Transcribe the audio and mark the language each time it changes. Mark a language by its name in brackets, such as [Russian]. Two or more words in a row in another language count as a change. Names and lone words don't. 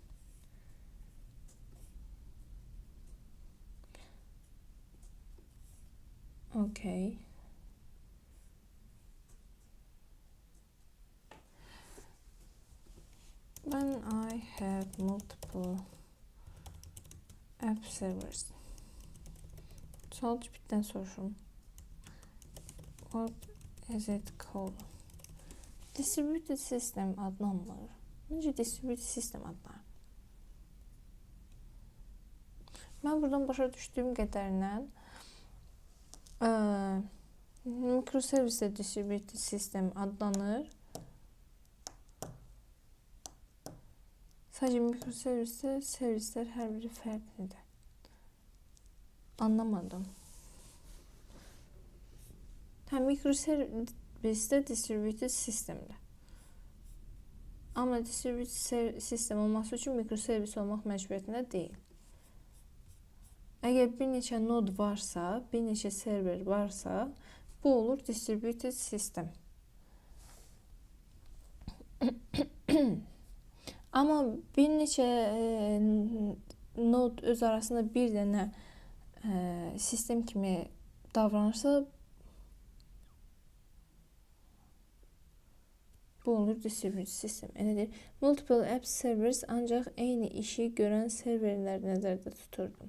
[English] Okay. When I have multiple app servers. [Azerbaijani] Sual tipdən soruşum. [English] What is it called? Distributed system [Azerbaijani] adlanılır. Necə [English] distributed system [Azerbaijani] adlanır? Mən buradan başa düşdüyüm qədərilə mikroservisdə [English] distributed system [Azerbaijani] adlanır. Sadəcə mikroservisdə servislər hər biri fərqlidir. Anlamadım. Mikroservisdə distributed sistemdir. Amma distributed sistem olması üçün mikroservis olmaq məcburiyyətində deyil. Əgər bir neçə nod varsa, bir neçə server varsa, bu olur [English] distributed system. [Azerbaijani] Amma bir neçə nod öz arasında bir dənə sistem kimi davranırsa, bu olur [English] distributed system. [Azerbaijani] Elədir. [English] Multiple app servers [Azerbaijani] ancaq eyni işi görən serverlər nəzərdə tuturdum.